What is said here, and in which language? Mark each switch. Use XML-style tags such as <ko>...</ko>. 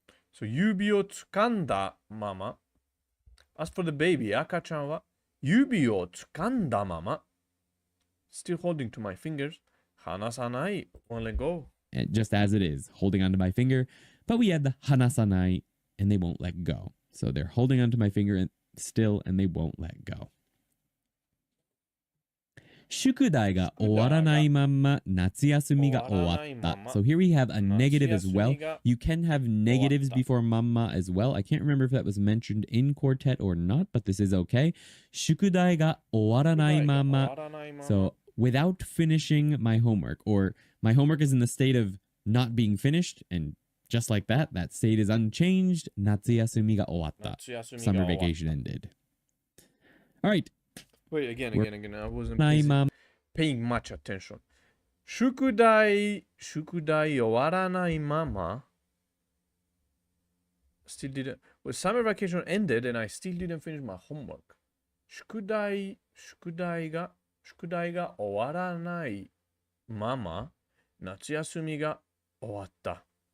<en>So</en> <ja>yubi o tsukanda mama.</ja> <en>As for the baby,</en> <ja>akachan wa yubi o tsukanda mama.</ja> <en>Still holding to my fingers.</en> <ja>Hanasanai,</ja> <en>won't let go. And just as it is, holding onto my finger. But we add the hanasanai, and they won't let go. So they're holding onto my finger and still, and they won't let go.</en> <ja>宿題が終わらないまんま夏休みが終わった。</ja> <en>So here we have a negative as well. You can have negatives before mamma as well. I can't remember if that was mentioned in quartet or not, but this is okay.</en> <ja>宿題が終わらないまま.</ja> <en>So without finishing my homework, or my homework is in the state of not being finished, and just like that, that state is unchanged.</en> <ja>夏休みが終わった.</ja> <en>Summer vacation ended. All right. Wait, again. I wasn't paying much attention.</en> <ja>宿題終わらないまま</ja> <en>still didn't. Well, summer vacation ended and I still didn't finish my homework.</en> <ja>宿題が終わらないまま夏休みが終わった。</ja>